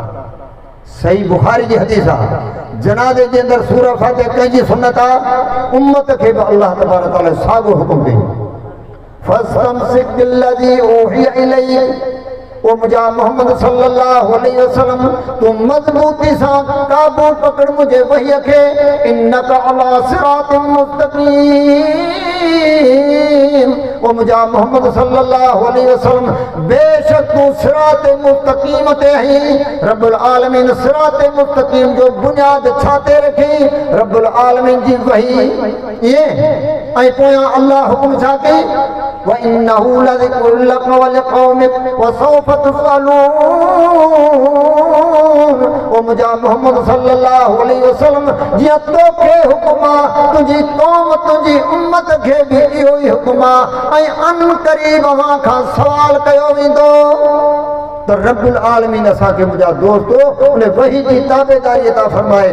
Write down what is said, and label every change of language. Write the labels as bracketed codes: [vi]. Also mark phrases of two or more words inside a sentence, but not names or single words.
[sd] सही बुखारी जी हदीस आहे, जनाज़े जे अंदरि सूरह फातिहा कंहिंजी सुन्नत आहे, उम्मत खे बि [ar] الله تبارك تعالى [sd] साॻियो हुकुम कई, [ar] فاستمسك بالذي أوحي إليك. [sd] ओ मुंहिंजा मोहम्मद [ar] صلى الله عليه وسلم [sd] तूं मज़बूती सां काबू पकड़ मुंहिंजे वहीअ खे, [ar] إنك على صراط مستقيم. [sd] ओ मुंहिंजा मोहम्मद [ar] صلى الله عليه وسلم [sd] बेशक तूं [ar] صراط مستقيم [sd] ते आहीं। [ar] رب العالمين صراط مستقيم [sd] जो बुनियाद छा ते रखी? [ar] رب العالمين [sd] जी वही। इएं ऐं पोयां अल्लाह हुकुम छा कई? [ar] وإنه لذكر لك ولقومك وسوف تسألون. [sd] ओ मुंहिंजा मोहम्मद [ar] صلى الله عليه وسلم [sd] जीअं तोखे हुकुम आहे, तुंहिंजी क़ौम तुंहिंजी उम्मत खे बि इहो ई हुकुम आहे ऐं अन क़रीब अव्हां खां सुवाल कयो वेंदो। त [ar] رب العالمين [sd] असांखे मुंहिंजा दोस्तो उन वही जी ताबेदारी अता फरमाए।